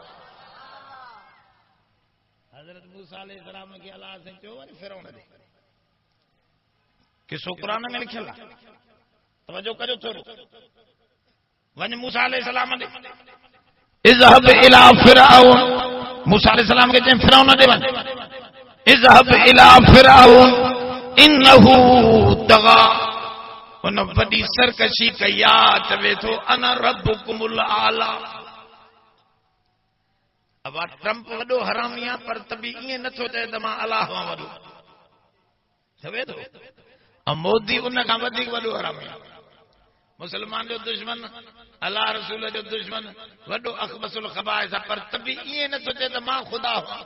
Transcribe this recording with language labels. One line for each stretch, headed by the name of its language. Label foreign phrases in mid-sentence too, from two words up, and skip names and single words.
Sindhi: हज़रत मूसा अलैहिस्सलाम खे अल्लाह से चयो वरी फिरौन ॾे किसो कुरान में लिखियल आहे, तवजो कजो थोरो। वञ मूसा अलैहिस्सलाम ॾे,
Arabic: اذهب إلى فرعون,
Sindhi: मूसा अलैहिस्सलाम खे चई फिरौन ॾे वञ।
Arabic: اذهب إلى فرعون إنه طغى,
Sindhi: उन वॾी सरकशी कई आहे, चवे थो
Arabic: أنا ربكم الأعلى.
Sindhi: अब ट्रम्प वॾो हरामी आहे पर त बि ईअं नथो चए त मां अलाह खां वॾो चवे थो। ऐं मोदी उन खां वधीक वॾो हरामी आहे। मुसलमान जो दुश्मन, अल्लाह रसूल जो दुश्मन, वॾो
Arabic: أخبث الخبائث
Sindhi: आहे, पर त बि ईअं नथो चए त मां ख़ुदा आहियां।